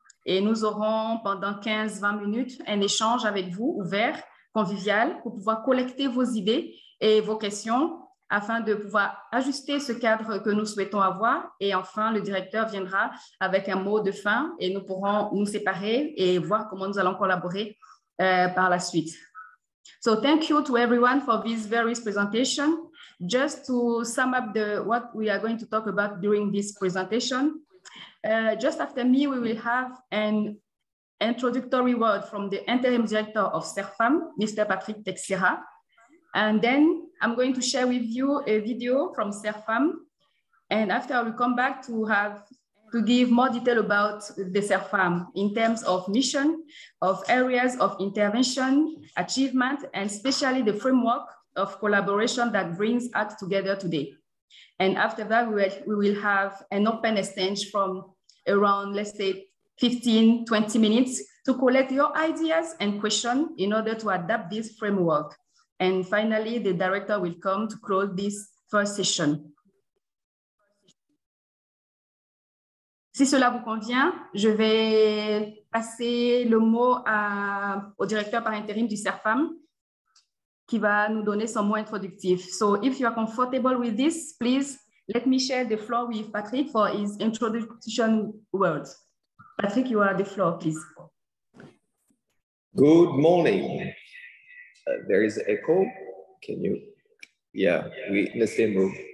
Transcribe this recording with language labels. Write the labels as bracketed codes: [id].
[fr] Et nous aurons pendant 15-20 minutes un échange avec vous ouvert, convivial, pour pouvoir collecter vos idées et vos questions afin de pouvoir ajuster ce cadre que nous souhaitons avoir. Et enfin, le directeur viendra avec un mot de fin et nous pourrons nous séparer et voir comment nous allons collaborer par la suite. [en] So thank you to everyone for this various presentation. Just to sum up what we are going to talk about during this presentation, just after me, we will have an introductory word from the interim director of CERFAM, Mr. Patrick Texera. And then I'm going to share with you a video from CERFAM. And after I will come back to to give more detail about the CERFAM in terms of mission, of areas of intervention, achievement, and especially the framework of collaboration that brings us together today. And after that, we will have an open exchange from around, let's say, 15, 20 minutes to collect your ideas and questions in order to adapt this framework. And finally, the director will come to close this first session. [fr] Si cela vous convient, je vais passer le mot au directeur par intérim du CERFAM qui va nous donner son mot introductif. [en] So if you are comfortable with this, please let me share the floor with Patrick for his introduction words. Patrick, you are the floor, please. Good morning. There is echo. Can you? Yeah, we in the same room.